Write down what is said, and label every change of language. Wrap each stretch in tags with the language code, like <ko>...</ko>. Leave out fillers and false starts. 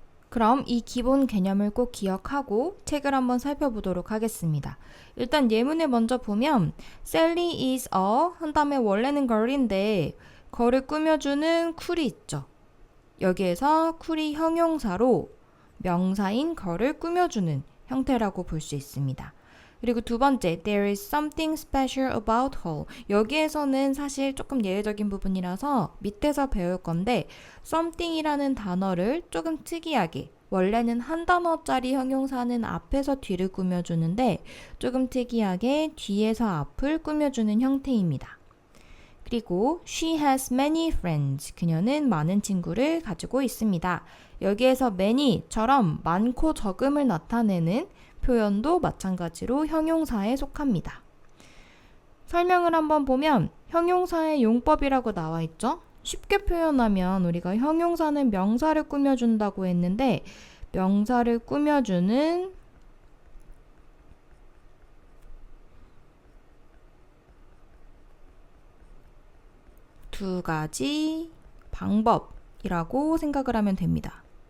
<ko>그럼 이 기본 개념을 꼭 기억하고 책을 한번 살펴보도록 하겠습니다. 일단 예문을 먼저 보면</ko> <en>Sally is a</en> <ko>한 다음에 원래는 girl인데 걸을 꾸며주는 쿨이 있죠. 여기에서 쿨이 형용사로 명사인 걸을 꾸며주는 형태라고 볼 수 있습니다. 그리고 두 번째,</ko> <en>there is something special about her.</en> <ko>여기에서는 사실 조금 예외적인 부분이라서 밑에서 배울 건데 something이라는 단어를 조금 특이하게 원래는 한 단어짜리 형용사는 앞에서 뒤를 꾸며주는데 조금 특이하게 뒤에서 앞을 꾸며주는 형태입니다.</ko> <en>그리고 she has many friends.</en> <ko>그녀는 많은 친구를 가지고 있습니다. 여기에서 many처럼 많고 적음을 나타내는 표현도 마찬가지로 형용사에 속합니다. 설명을 한번 보면 형용사의 용법이라고 나와 있죠? 쉽게 표현하면 우리가 형용사는 명사를 꾸며준다고 했는데 명사를 꾸며주는 두 가지 방법이라고 생각을 하면 됩니다.</ko>